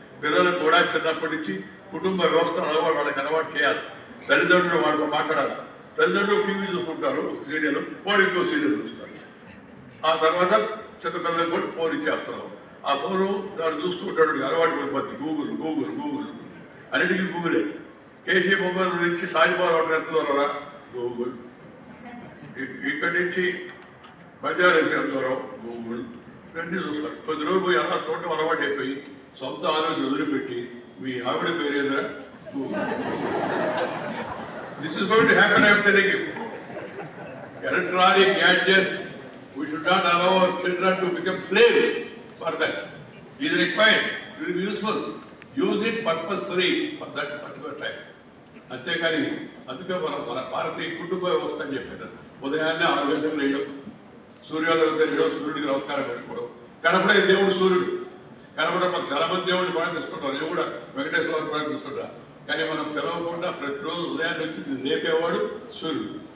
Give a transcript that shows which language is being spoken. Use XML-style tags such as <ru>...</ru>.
<te>పిల్లలకు కూడా చిన్నప్పటి నుంచి కుటుంబ వ్యవస్థను వాళ్ళకి అలవాటు చేయాలి. తల్లిదండ్రులు వాళ్ళతో మాట్లాడాలి. తల్లిదండ్రులు టీవీ చూసుకుంటారు, సీరియల్, వాడు ఇంకో సీరియల్ చూస్తారు. ఆ తర్వాత చిన్నపిల్లలకు కూడా ఫోన్ ఇచ్చేస్తారు. ఆ ఫోను దాన్ని చూస్తూ ఉంటాడు, అలవాటు పడిపోతుంది. గూగుల్ అన్నిటికీ గూగులే. కేసీ మొబైల్ నుంచి సాయిబాబా వాటర్ ఎంత దూరం గూగుల్, ఇక్కడి నుంచి బజారేసి ఎంత దూరం గూగుల్, ఇవన్నీ చూస్తారు. కొద్ది రోజులు పోయి అలా చూడటం అలవాటు అయిపోయి సొంత ఆలోచన వదిలిపెట్టి మీ ఆవిడ పేరేదా Google.</te> <en>This is going to happen, I am telling you. Electronic gadgets, we should not allow our children to become slaves for that. It is required, it will be useful. Use it purposefully for that particular time.</en> <te>అంతేకాని అందుకే మన భారతీయ కుటుంబ వ్యవస్థ అని చెప్పారు. ఉదయాన్నే 6 గంటలకు లేయడం, సూర్యోదయం తెలియడం, సూర్యుడికి నమస్కారం పెట్టుకోవడం. కనపడే దేవుడు సూర్యుడు, కనపడే చాలా మంది దేవుడిని ప్రార్థిస్తుంటారు. నేను కూడా వెంకటేశ్వర ప్రార్థిస్తుంటా. కానీ మనం పిలవకుండా ప్రతిరోజు ఉదయాన్నే వచ్చి లేపేవాడు సూర్యుడు.</te>